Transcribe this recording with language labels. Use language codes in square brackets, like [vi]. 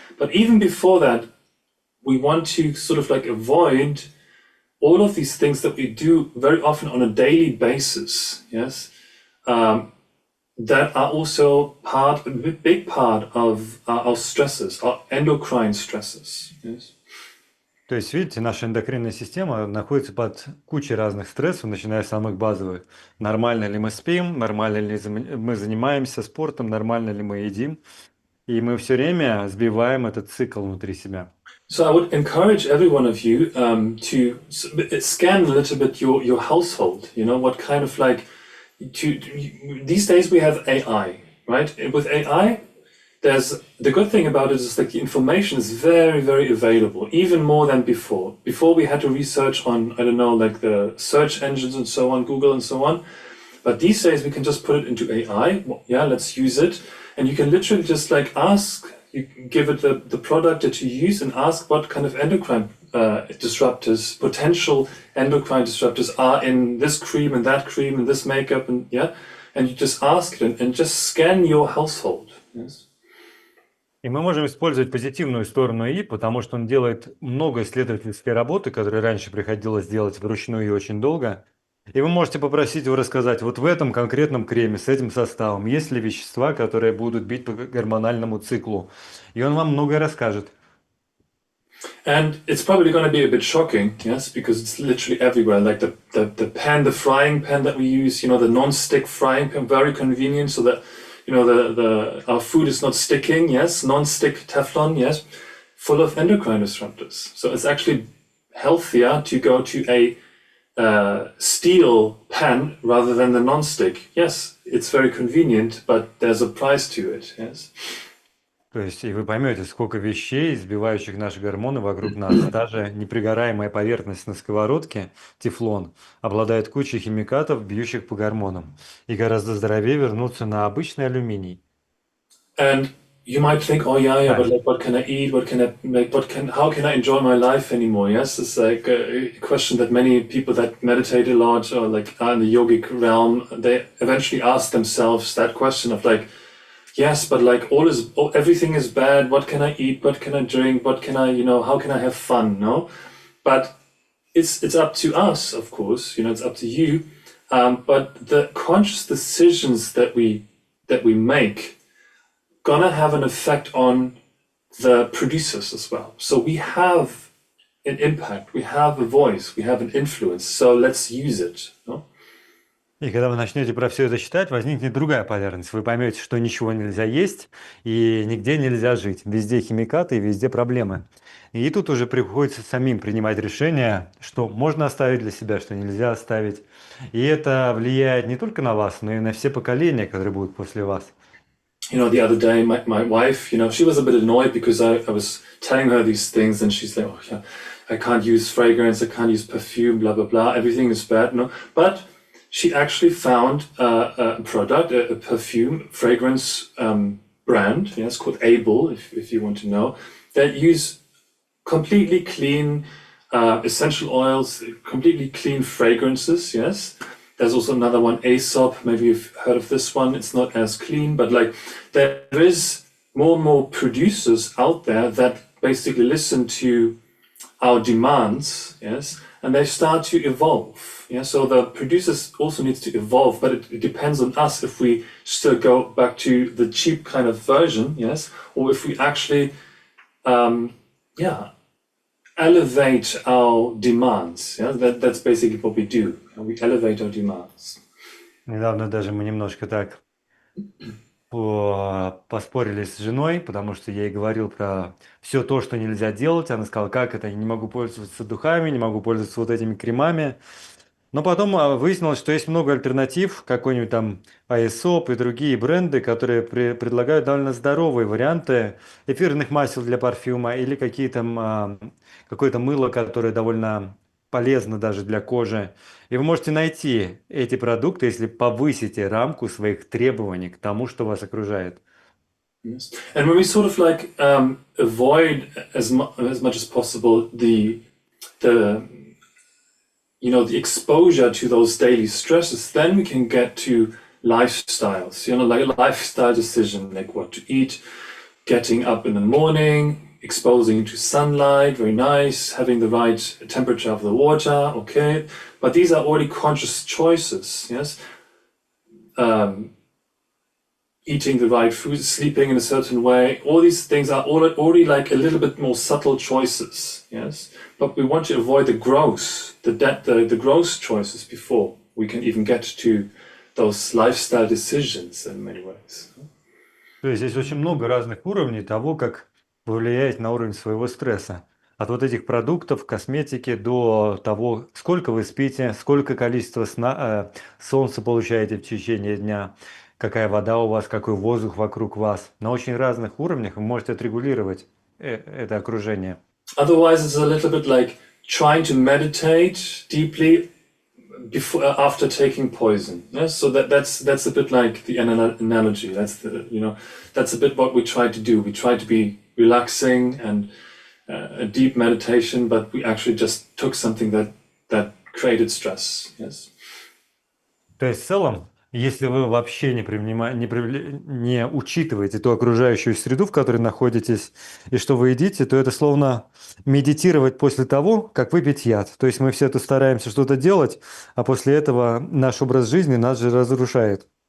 [en] But even before that, we want to sort of like avoid all of these things that we do very often on a daily basis, yes? That are also a big part of our stresses, our endocrine stresses, yes? [ru] То есть, видите, наша эндокринная система находится под кучей разных стрессов, начиная с самых базовых. Нормально ли мы спим, нормально ли мы занимаемся спортом, нормально ли мы едим. И мы все время сбиваем этот цикл внутри себя. [en] So I would encourage every one of you to scan a little bit your household, what kind of like, these days we have AI, right? And with AI, the good thing about it is that the information is very, very available, even more than before. Before we had to research on, I don't know, like the search engines and so on, Google and so on. But these days we can just put it into AI. Yeah, let's use it. And you can literally just like ask, you give it the product that you use and ask what kind of endocrine disruptors, potential endocrine disruptors are in this cream and this makeup and you just ask it and just scan your household. Yes. [ru] И мы можем использовать позитивную сторону ИИ, потому что он делает много исследовательской работы, которые раньше приходилось делать вручную и очень долго. И вы можете попросить его рассказать, вот в этом конкретном креме с этим составом есть ли вещества, которые будут бить по гормональному циклу. И он вам многое расскажет. [en] And it's probably going to be a bit shocking, yes, because it's literally everywhere. Like the pan, the frying pan that we use, the non-stick frying pan, very convenient, so that our food is not sticking. Yes, non-stick Teflon. Yes, full of endocrine disruptors. So it's actually healthier to go to a steel pan rather than the non-stick. Yes, it's very convenient, but there's a price to it. Yes. [ru] То есть, и вы поймете, сколько вещей, сбивающих наши гормоны вокруг нас. Даже непригораемая поверхность на сковородке, тефлон, обладает кучей химикатов, бьющих по гормонам. И гораздо здоровее вернуться на обычный алюминий. [en] And you might think, oh yeah, but like, what can I eat? What can I make? How can I enjoy my life anymore? Yes, it's like a question that many people that meditate a lot or like are in the yogic realm, they eventually ask themselves that question of like, yes, but like everything is bad. What can I eat? What can I drink? What can I, how can I have fun? No, but it's up to us, of course. It's up to you. But the conscious decisions that we make gonna have an effect on the producers as well. So we have an impact. We have a voice. We have an influence. So let's use it. No? [ru] И когда вы начнете про все это считать, возникнет другая полярность. Вы поймете, что ничего нельзя есть и нигде нельзя жить. Везде химикаты и везде проблемы. И тут уже приходится самим принимать решение, что можно оставить для себя, что нельзя оставить. И это влияет не только на вас, но и на все поколения, которые будут после вас. [en] The other day, my wife, she was a bit annoyed because I was telling her these things and she's like, oh yeah, I can't use fragrance, I can't use perfume, blah, blah, blah. Everything is bad. No, but she actually found a product, a perfume fragrance brand, yes, called Able, if you want to know, that use completely clean essential oils, completely clean fragrances, yes. There's also another one, Aesop, maybe you've heard of this one. It's not as clean, but like there is more and more producers out there that basically listen to our demands, yes, and they start to evolve. Yeah, so the producers also needs to evolve, but it depends on us if we still go back to the cheap kind of version, yes, or if we actually, elevate our demands. Yeah, that's basically what we do. We elevate our demands. [ru] Недавно даже мы немножко так Поспорили с женой, потому что я ей говорил про все то, что нельзя делать. Она сказала, как это, я не могу пользоваться духами, не могу пользоваться вот этими кремами. Но потом выяснилось, что есть много альтернатив, какой-нибудь там Aesop и другие бренды, которые предлагают довольно здоровые варианты эфирных масел для парфюма или какое-то мыло, которое довольно полезно даже для кожи. И вы можете найти эти продукты, если повысите рамку своих требований к тому, что вас окружает. [en] Yes. And when we sort of like avoid as much as possible the the exposure to those daily stresses, then we can get to lifestyles. Like a lifestyle decision, like what to eat, getting up in the morning, exposing to sunlight, very nice, having the right temperature of the water, okay. But these are already conscious choices, yes. Eating the right food, sleeping in a certain way, all these things are already like a little bit more subtle choices, yes. But we want to avoid the gross choices before we can even get to those lifestyle decisions in many ways. [ru] То есть здесь очень много разных уровней того, как вы влияете на уровень своего стресса. От вот этих продуктов, косметики до того, сколько вы спите, сколько количества солнца получаете в течение дня, какая вода у вас, какой воздух вокруг вас. На очень разных уровнях вы можете отрегулировать это окружение. [en] Otherwise, it's a little bit like trying to meditate deeply after taking poison. Yes, so that's a bit like the analogy. That's a bit what we try to do. We try to be relaxing and a deep meditation, but we actually just took something that created stress. Yes. [ru] То есть в целом, если вы вообще не учитываете ту окружающую среду, в которой находитесь, и что вы едите, то это словно медитировать после того, как выпить яд. То есть мы все тут стараемся что-то делать, а после этого наш образ жизни нас же разрушает.